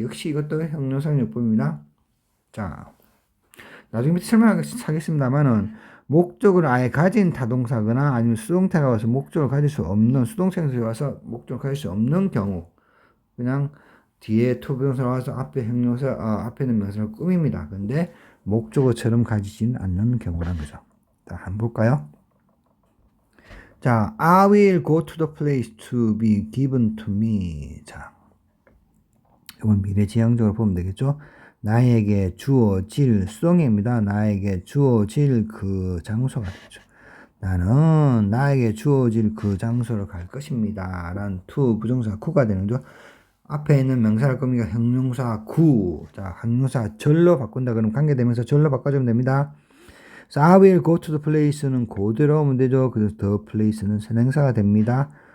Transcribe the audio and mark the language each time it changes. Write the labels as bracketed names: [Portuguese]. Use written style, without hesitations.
[Korean] 역시 이것도 형용사적 용법입니다. 자, 나중에 설명하겠습니다만은 목적을 아예 가진 타동사거나 아니면 수동태가 와서 목적을 가질 수 없는, 수동태가 와서 목적을 가질 수 없는 경우, 그냥 뒤에 to 부정사가 와서 앞에 앞에 있는 명사를 꾸밉니다. 근데 목적어처럼 가지지는 않는 경우라는 거죠. 자, 한번 볼까요? [English] 자, I will go to the place to be given to me. [Korean] 자, 이건 미래지향적으로 보면 되겠죠? 나에게 주어질 수동입니다. 나에게 주어질 그 장소가 되죠. 나는 나에게 주어질 그 장소로 갈 것입니다. 라는 to 부정사 구가 되는 거죠. 앞에 있는 명사를 꾸미가 형용사 구. 자, 형용사 절로 바꾼다. 그럼 관계되면서 절로 바꿔주면 됩니다. [English] So I will go to the place는 [Korean] 그대로 오면 되죠. 그래서 the place는 선행사가 됩니다.